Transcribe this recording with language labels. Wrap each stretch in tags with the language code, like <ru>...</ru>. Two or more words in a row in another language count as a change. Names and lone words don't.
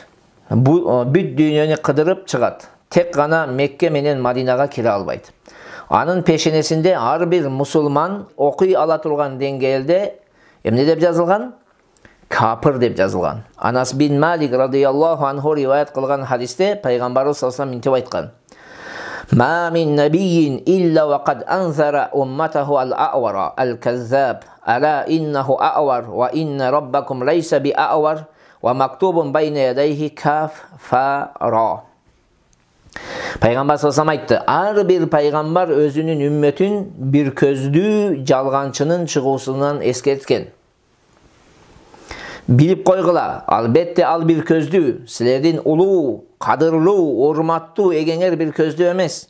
<ky>Бүт дүйнөнү кыдырып чыгат. Тек гана Мекке менен Мадинага кире албайт. Анын пешенесинде ар бир мусулман окуй ала турган деңгээлде эмне деп жазылган? Капыр деп жазылган. Анас бин Малик</ky> <ar>رضي الله عنه</ar> <ky>риваят кылган хадисте пайгамбарыбыз</ky> <ar>صلى الله عليه</ar> <ky>мынтип айткан:</ky> <ar>"ما من نبي إلا وقد أنذر أمته الأعور الكذاب، ألا إنه أعور وإن ربكم ليس بأعور ومكتوب بين يديه كاف فاء راء."</ar> <ky>Пайгамбар</ky> <ar>صلى الله عليه</ar> <ky>айтты: ар бир пайгамбар өзүнүн үммөтүн бир көздүү жалганчынын чыгуусунан эскерткен. Билип койгула, албетте ал бир көздүү, силердин улуу, кадырлуу, урматтуу эгеңер бир көздүү эмес.</ky>